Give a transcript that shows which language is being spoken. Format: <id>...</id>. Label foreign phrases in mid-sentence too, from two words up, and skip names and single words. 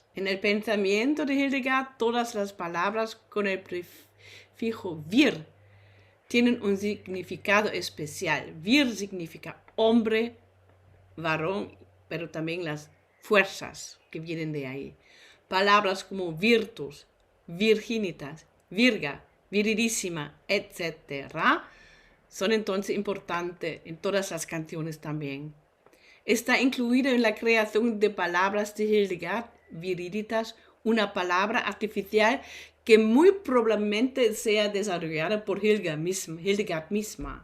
<es>En el pensamiento de Hildegard, todas las palabras con el prefijo vir tienen un significado especial. Vir significa hombre, varón, pero también las fuerzas que vienen de ahí. Palabras como</es> <la>virtus, virginitas, virga, viridísima,</la> <es>etc. son entonces importantes en todas las canciones también. Está incluido en la creación de palabras de Hildegard, viriditas, una palabra artificial que muy probablemente sea desarrollada por Hildegard misma.</es>